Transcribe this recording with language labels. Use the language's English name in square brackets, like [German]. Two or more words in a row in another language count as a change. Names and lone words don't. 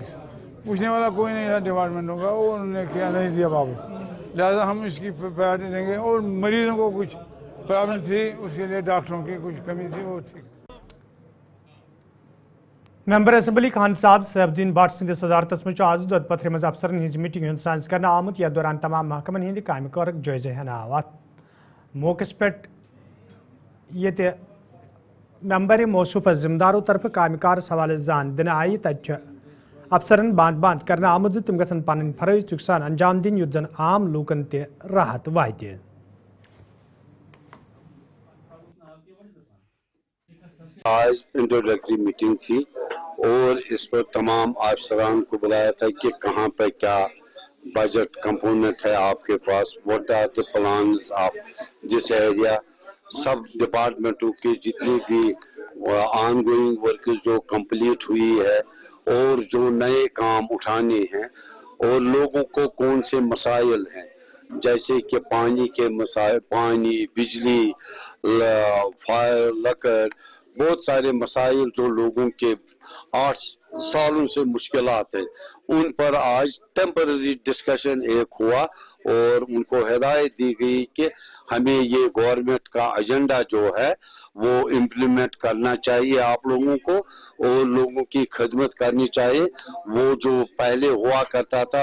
[Hindi] पूछने वाला कोई नहीं था डिपार्टमेंट होगा, वो उन्होंने किया नहीं दिया वापस। लिहाजा हम इसकी प्रायोरिटी देंगे और मरीजों को कुछ प्रॉब्लम थी, उसके लिए डॉक्टरों की कुछ कमी थी, वो ठीक। [English] member assembly [Kashmiri] खान साहब सैफुद्दीन भट्ट सिंध सदारतस मज आज दुध पथर मज अफसरन हिंज मीटिंग हंद साज कर आमुत यथ दौरान तमाम महकमन हंद काम कारक जायजे हन आव अत मौकस पे ये मेंबर मौसूफ जिम्मेदारों तरफ काम कार हवाले जान दिन आई तथ अफसरन बांध बांध कर आमुत तम गन पन फरज तुक सान अंजाम दिन युत जन आम लूकन त राहत वात। [Hindi] आज [English] introductory meeting [Hindi] थी और इस पर तमाम अफसरान को बुलाया था कि कहाँ पे क्या [English] budget component [Hindi] है आपके पास, [English] What are the plans of this area. [Hindi] सब डिपार्टमेंटों की जितनी भी [English] ongoing work [Hindi] जो कंप्लीट हुई है और जो नए काम उठाने हैं और लोगों को कौन से मसाइल हैं, जैसे कि पानी के मसाइल, पानी, बिजली, फायर, लकड़, बहुत सारे मसाइल जो लोगों के 8 सालों से मुश्किलात है, उन पर आज [English] temporary discussion [Hindi] एक हुआ और उनको हिदायत दी गई कि हमें ये गवर्नमेंट का एजेंडा जो है वो इम्प्लीमेंट करना चाहिए आप लोगों को और लोगों की खिदमत करनी चाहिए, वो जो पहले हुआ करता था।